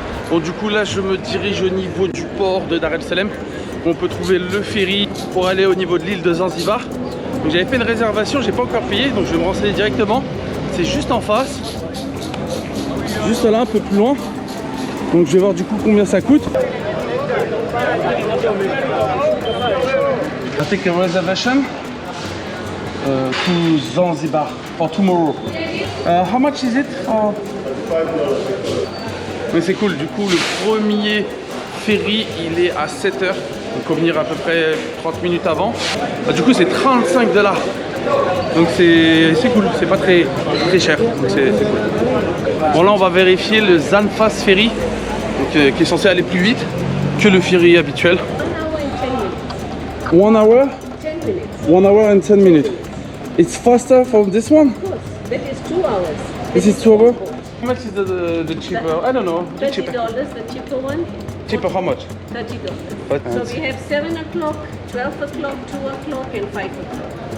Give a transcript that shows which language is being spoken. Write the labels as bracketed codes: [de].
[fr] Bon, du coup là je me dirige au niveau du port de Dar El Salem où on peut trouver le ferry pour aller au niveau de l'île de Zanzibar. Donc j'avais fait une réservation, j'ai pas encore payé, donc je vais me renseigner directement. C'est juste en face, juste là un peu plus loin. Donc je vais voir du coup combien ça coûte. [en] I take a reservation to Zanzibar for tomorrow. How much is it for? [fr] Mais c'est cool, du coup le premier ferry il est à 7h, donc il faut venir à peu près 30 minutes avant. Du coup c'est 35 $. Donc c'est cool, c'est pas très cher, donc c'est cool. Bon là on va vérifier le Zanfas Ferry, donc, qui est censé aller plus vite que le ferry habituel. [en] 1 hour? 1 hour and 10 minutes. It's faster from this one? Of course, that is 2 hours. This is 2 hours? How much is the cheaper? I don't know. $30, Cheaper. the cheaper one. Cheaper how much? $30. But So we have 7 o'clock, 12 o'clock, 2 o'clock, and 5 o'clock.